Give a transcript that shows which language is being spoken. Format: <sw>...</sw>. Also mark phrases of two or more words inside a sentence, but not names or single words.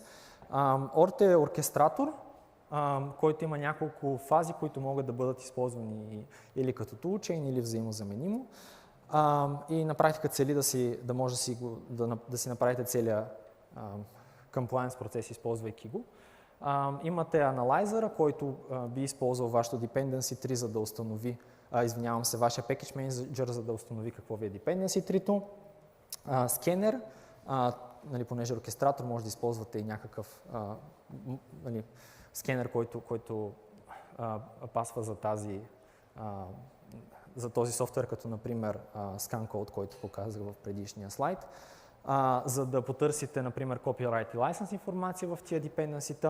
<bg>ORT е оркестратор, който има няколко фази, които могат да бъдат използвани или като toolchain, или взаимозаменимо. И на практика цели да може да си направите целият compliance процес, използвайки го. Имате аналайзера, който би използвал вашето</bg> <en>dependency tree,</en> <bg>за да установи, вашия</bg> <en>package manager,</en> <bg>за да установи какво ви е</bg> <en>dependency tree-</en> <bg>то. Скенер, понеже оркестратор, може да използвате и някакъв скенер, който пасва за този софтуер, като например Scan Code, който показах в предишния слайд, за да потърсите, например, copyright и license информация в тия dependency-та.</bg>